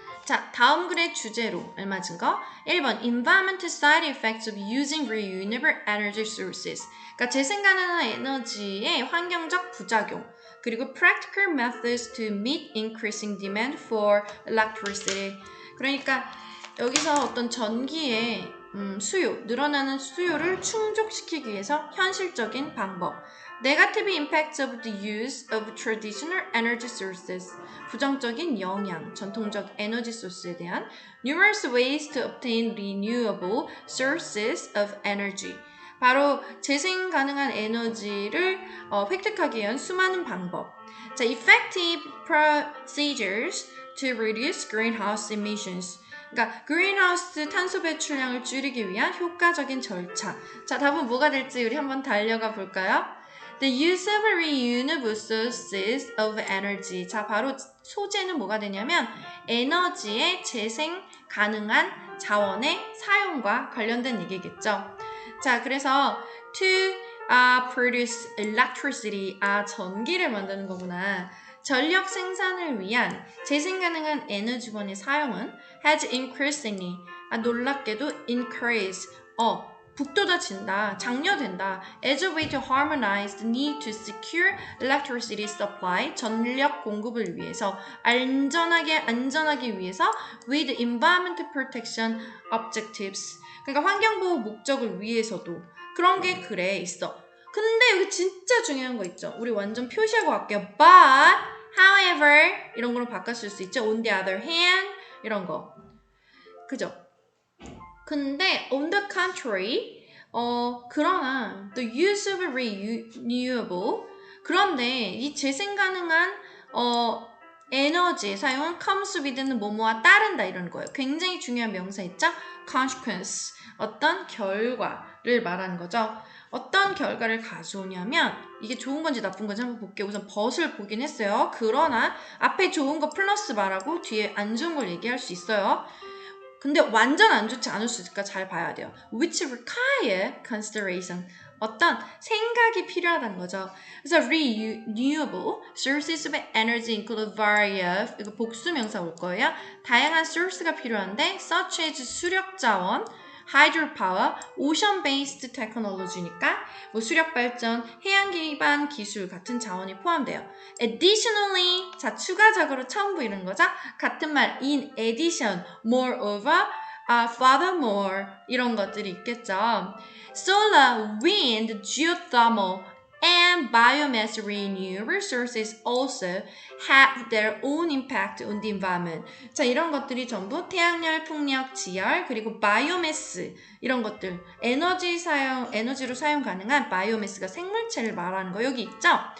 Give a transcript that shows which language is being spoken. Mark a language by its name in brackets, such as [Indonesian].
[Korean] 자, 다음 글의 주제로 알맞은 거 1번 [English] Environmental side effects of using renewable energy sources. [Korean] 그러니까 재생 가능한 에너지의 환경적 부작용. [English] 그리고 practical methods to meet increasing demand for electricity. [Korean] 그러니까 여기서 어떤 전기의 수요, 늘어나는 수요를 충족시키기 위해서 현실적인 방법. [English] Negative impacts of the use of traditional energy sources. [Korean] 부정적인 영향, 전통적 에너지 소스에 대한 [English] numerous ways to obtain renewable sources of energy. [Korean] 바로 재생 가능한 에너지를 획득하기 위한 수많은 방법. [English] 자, effective procedures to reduce greenhouse emissions. [Korean] 그러니까 greenhouse 탄소 배출량을 줄이기 위한 효과적인 절차. 자, 답은 뭐가 될지 우리 한번 달려가 볼까요? [English] The use of renewable sources of energy. [Korean] 자, 바로 소재는 뭐가 되냐면 에너지의 재생 가능한 자원의 사용과 관련된 얘기겠죠. 자, 그래서 to produce electricity. 전기를 만드는 거구나. 전력 생산을 위한 재생 가능한 에너지원의 사용은 [English] has increasingly, [Korean] 놀랍게도 increase, 북돋아진다, 장려된다. [English] As a way to harmonize the need to secure electricity supply, [Korean] 전력 공급을 위해서, 안전하기 위해서 [English] with environmental protection objectives. [Korean] 그러니까 환경보호 목적을 위해서도 그런 게 그래 있어. 근데 여기 진짜 중요한 거 있죠. 우리 완전 표시하고 갈게요. But, however, 이런 걸로 바꿨을 수 있죠. [English] On the other hand, 이런 거. [Korean] 그죠? 근데 on the contrary, 그러나 [English] the use of renewable, [Korean] 그런데 이 재생 가능한 에너지의 사용은 comes with는 뭐뭐와 따른다 이런 거예요. 굉장히 중요한 명사 있죠? consequence, 어떤 결과를 말하는 거죠. 어떤 결과를 가져오냐면 이게 좋은 건지 나쁜 건지 한번 볼게요. 우선 but을 보긴 했어요. 그러나 앞에 좋은 거 플러스 말하고 뒤에 안 좋은 걸 얘기할 수 있어요. 근데 완전 안 좋지 않을 수 있으니까 잘 봐야 돼요. [English] Which require consideration. [Korean] 어떤 생각이 필요하다는 거죠. [English] 그래서 renewable sources of energy include various, [Korean] 이거 복수명사 올 거예요. 다양한 source가 필요한데 such as 수력 자원, hydropower, ocean-based technology니까 뭐 수력 발전, 해양 기반 기술 같은 자원이 포함돼요. Additionally, 자 추가적으로 처음 보이는 거죠. 같은 말 [English] in addition, moreover, furthermore [Korean] 이런 것들이 있겠죠. [English] Solar, wind, geothermal, and biomass renewable sources also have their own impact on the environment. [Korean] 자, 이런 것들이 전부 태양열, 풍력, 지열, 그리고 바이오매스 이런 것들, 에너지로 사용 가능한 바이오매스가 생물체를 말하는 거 여기 있죠?